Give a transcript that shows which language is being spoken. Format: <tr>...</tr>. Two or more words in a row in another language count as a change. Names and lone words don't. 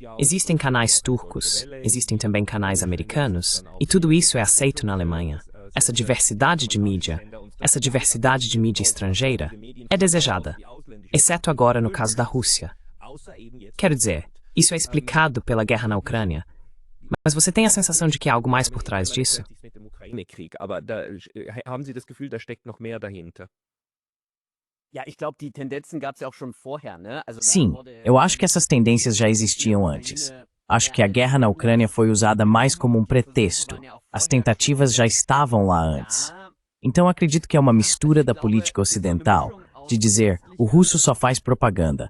<pt>Existem canais turcos, existem também canais americanos, e tudo isso é aceito na Alemanha. Essa diversidade de mídia estrangeira, é desejada, exceto agora no caso da Rússia. Quero dizer, isso é explicado pela guerra na Ucrânia, mas você tem a sensação de que há algo mais por trás disso?</pt> <de>Aber da haben Sie das Gefühl, da steckt noch mehr dahinter? Ja, ich glaube, die Tendenzen gab es ja auch schon vorher, né? Also,</de> <pt>Sim, eu acho que essas tendências já existiam antes. Acho que a guerra na Ucrânia foi usada mais como um pretexto. As tentativas já estavam lá antes. Então acredito que é uma mistura da política ocidental, de dizer, o russo só faz propaganda.</pt>